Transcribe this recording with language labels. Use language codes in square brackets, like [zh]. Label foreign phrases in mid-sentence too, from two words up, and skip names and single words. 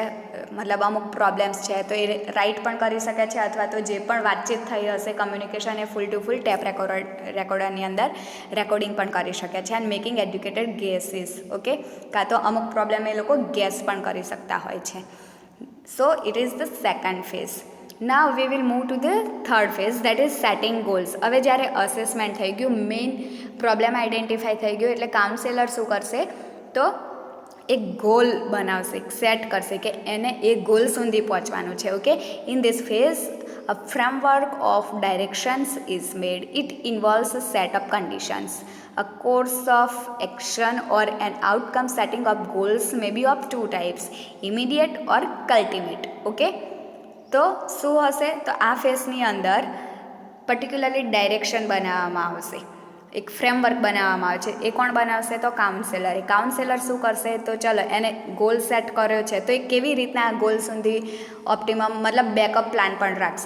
[gu] મતલબ અમુક પ્રોબ્લેમ્સ છે તો એ રાઇટ પણ કરી શકે છે અથવા તો જે પણ વાતચીત થઈ હશે કમ્યુનિકેશન એ [en] full to full [gu] ટેપ રેકોર્ડરની અંદર રેકોર્ડિંગ પણ કરી શકે છે. [en] And making educated guesses. [gu] ઓકે, કાં તો અમુક પ્રોબ્લેમ એ લોકો ગેસ પણ કરી શકતા હોય છે. [en] So it is the second phase. Now we will move to the third phase, that is setting goals. [gu] હવે જ્યારે અસેસમેન્ટ થઈ ગયું, [en] main problem identify [gu] થઈ ગયું એટલે કાઉન્સેલર શું કરશે તો એક ગોલ બનાવશે, સેટ કરશે કે એને એ ગોલ સુધી પહોંચવાનું છે. [en] Okay, in this phase a framework of directions is made. It involves a set of conditions, a course of action or an outcome. Setting of goals may be of two types, immediate or ultimate. [gu] Okay, તો શું હશે તો આ ફેઝની અંદર પર્ટિક્યુલરલી ડાયરેક્શન બનાવવામાં આવશે. એક ફ્રેમવર્ક બનાવવામાં આવે છે. એ કોણ બનાવશે? તો કાઉન્સેલર. એ કાઉન્સેલર શું કરશે? તો ચલો એને ગોલ સેટ કર્યો છે તો એ કેવી રીતના આ ગોલ સુધી ઓપ્ટિમમ મતલબ [en] backup plan [gu] પણ રાખશે.